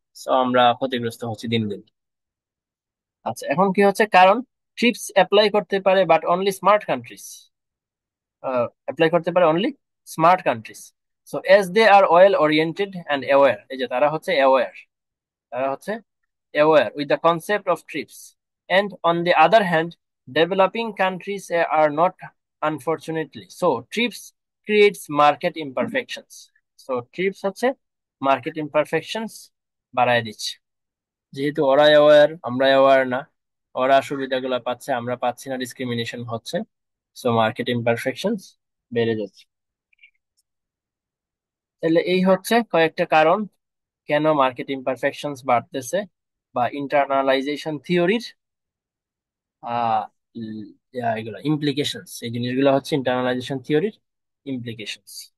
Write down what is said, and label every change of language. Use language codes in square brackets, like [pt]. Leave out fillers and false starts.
[bn] So আমরা ক্ষতিগ্রস্ত হচ্ছি দিন দিন। আচ্ছা, এখন কি হচ্ছে কারণ ট্রিপস অ্যাপ্লাই করতে পারে [en] but only smart countries, [bn] apply করতে পারে only smart countries. [en] so as they are well oriented and aware, [bn] এই যে তারা হচ্ছে [en] Aware, তারা হচ্ছে aware with the concept of TRIPS. And on the other hand, developing countries are not, unfortunately. So TRIPS creates market imperfections. So TRIPS হচ্ছে market imperfections [bn] বাড়ায় দিচ্ছে। যেহেতু ওরা অ্যাওয়ার, আমরা অ্যাওয়ার না, ওরা সুবিধাগুলো পাচ্ছে, আমরা পাচ্ছি না, ডিসক্রিমিনেশন হচ্ছে। সো মার্কেট ইমপারফেকশনস বেড়ে যাচ্ছে। তাহলে এই হচ্ছে কয়েকটা কারণ কেন মার্কেট ইমপারফেকশনস বাড়তেছে, বা ইন্টারনালাইজেশন থিওরির আহ এগুলো ইমপ্লিকেশনস, এই জিনিসগুলো হচ্ছে ইন্টারনালাইজেশন থিওরির ইমপ্লিকেশনস।